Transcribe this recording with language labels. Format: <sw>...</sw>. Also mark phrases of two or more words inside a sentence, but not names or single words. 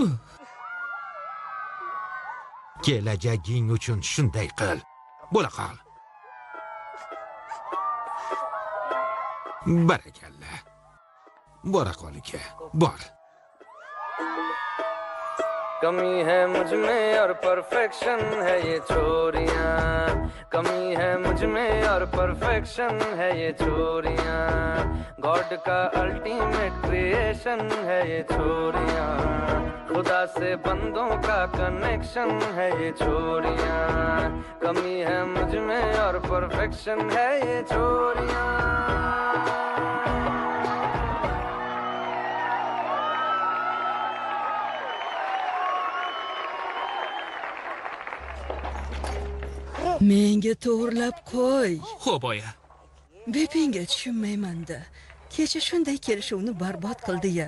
<uz>Kelajaging uchun shunday qil. Bo'la qol. Barakalla. Bora qol aka. Bor.</uz> <hi>कमी है मुझ में और परफेक्शन है ये छोरियां कमी है मुझ में और परफेक्शन है ये छोरियां गॉड का</hi> <en>ultimate creation</en> <hi>है ये छोरियां खुदा से बंदों का कनेक्शन है ये छोरियां कमी है मुझ में और परफेक्शन है ये छोरियां</hi> <uz>Menga to'g'rilab qo'y. Xo'p, oyi. Bepinga tushunmayman-da. Kecha shunday kelishuvni barbod qildi-ya.</uz>